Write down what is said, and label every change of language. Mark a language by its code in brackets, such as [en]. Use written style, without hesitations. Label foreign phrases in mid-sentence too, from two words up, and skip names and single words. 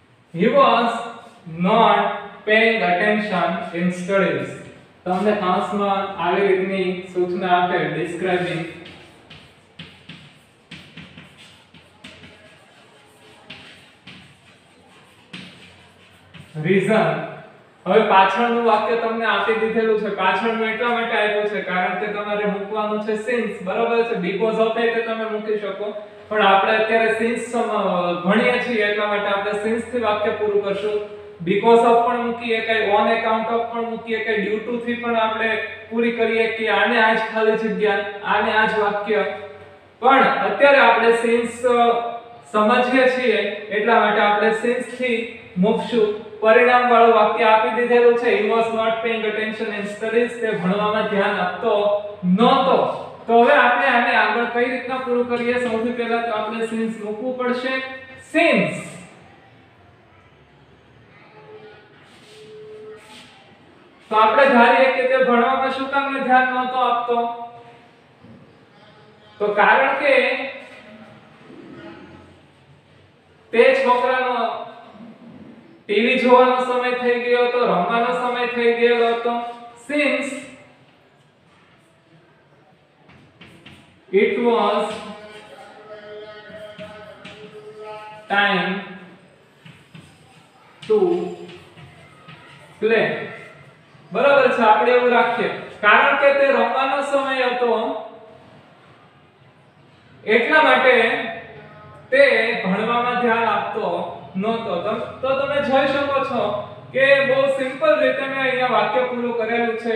[en] he was not paying attention in studies. [gu] તમને કૌંસમાં આવી રીતની સૂચના આપે [en] describing reason. [gu] હવે પાછળનું વાક્ય તમને આપી દીધેલું છે. પાછળનું એટલા માટે આપ્યું છે કારણ કે તમારે મૂકવાનું છે since, બરાબર છે. [en] because of [gu] એ કે તમે મૂકી શકો, પણ આપણે અત્યારે since ભણીએ છીએ એટલા માટે આપણે since થી વાક્ય પૂરું કરશું. [en] because of [gu] પણ મૂકીએ, કઈ [en] on account of [gu] પણ મૂકીએ, કઈ [en] due to [gu] થી પણ આપણે પૂરી કરીએ કે આને આ જ ખાલી જગ્યા, આને આ જ વાક્ય. પણ અત્યારે આપણે since સમજીએ છીએ એટલા માટે આપણે since થી મૂકશું. પરિણામ વાળું વાક્ય આપી દીધેલું છે. [en] he was not paying attention in studies. [gu] તે ભણવામાં ધ્યાન આપતો નહોતો. તો હવે આપણે આને આગળ કઈ રીતના પૂરું કરીએ? સૌથી પહેલા તો આપણે since મૂકવું પડશે. since તો આપણે ધારીએ કે તે ભણવામાં શું કામ ધ્યાન નહોતો આપતો? તો કારણ કે તે છોકરાનો ટીવી જોવાનો સમય થઈ ગયો હતો, રમવાનો સમય થઈ ગયો હતો. [en] since it was time to play. [gu] બરાબર છે, આપણે એવું રાખીએ. કારણ કે તે રમવાનો સમય હતો એટલા માટે તે ભણવામાં ધ્યાન આપતો નહોતો. તો તમે જોઈ શકો છો કે બહુ સિમ્પલ રીતે મેં અહીંયા વાક્ય પૂરું કરેલું છે.